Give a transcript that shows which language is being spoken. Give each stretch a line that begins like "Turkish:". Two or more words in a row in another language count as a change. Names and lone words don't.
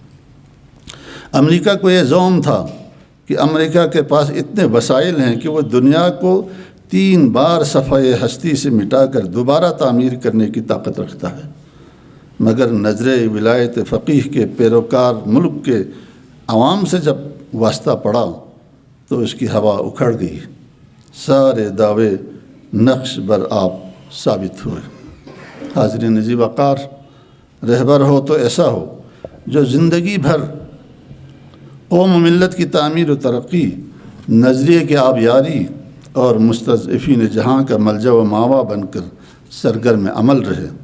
Urdu: امریکہ کو یہ زوم تھا کہ امریکہ کے پاس اتنے وسائل ہیں کہ وہ دنیا کو 3 بار صفحۂ ہستی سے مٹا کر دوبارہ تعمیر کرنے کی طاقت رکھتا ہے، مگر نظر ولایت فقیہ کے پیروکار ملک کے عوام سے جب واسطہ پڑا تو اس کی ہوا اکھڑ گئی۔ سارے دعوے نقش بر آب ثابت ہوئے۔ حاضرین عزیز وقار، رہبر ہو تو ایسا ہو جو زندگی بھر قوم و ملت کی تعمیر و ترقی، نظریے کی آبیاری اور مستضعفین جہاں کا ملجا و ماوا بن کر سرگرم عمل رہے۔